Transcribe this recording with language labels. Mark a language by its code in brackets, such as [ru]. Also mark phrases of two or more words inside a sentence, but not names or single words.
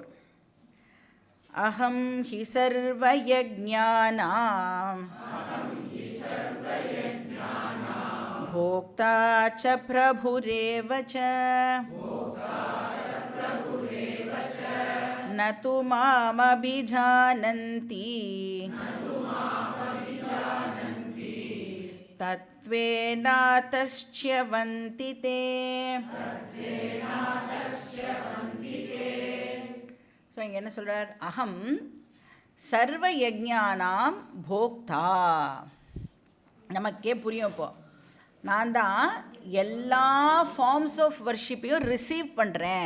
[sa] अहं हि सर्वयज्ञानां भोक्ता च प्रभुरेव च न तु मामभिजानन्ति तत्त्वेनातश्च्यवन्ति ते. [ta] ஸோ இங்கே என்ன சொல்கிறார்? [sa] अहं सर्व यज्ञानां भोक्ता. [ta] நமக்கே புரியும் இப்போ. நான் தான் எல்லா [en] forms of worshipaiyum [ta] ரிசீவ் பண்ணுறேன்.